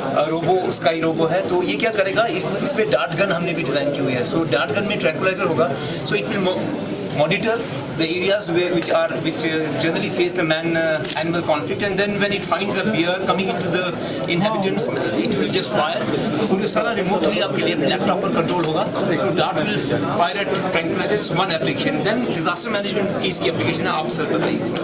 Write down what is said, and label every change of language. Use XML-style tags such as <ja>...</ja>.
<hi>Robo sky robo है, तो ये क्या करेगा, इस पे डार्ट गन हमने भी डिजाइन की हुई है। सो डार्ट गन में ट्रैंकुलाइजर होगा,</hi> <en>So it will monitor the areas which generally face the man-animal conflict, and then when it finds a bear coming into the inhabitants, it will just fire.</en> <hi>और ये सारा remotely आपके लिए laptop पर control होगा.</hi> <en>So dart will fire at tranquilizers, one application.</en> <hi>Then disaster management की इसकी application है, आप सर बताइए.</hi>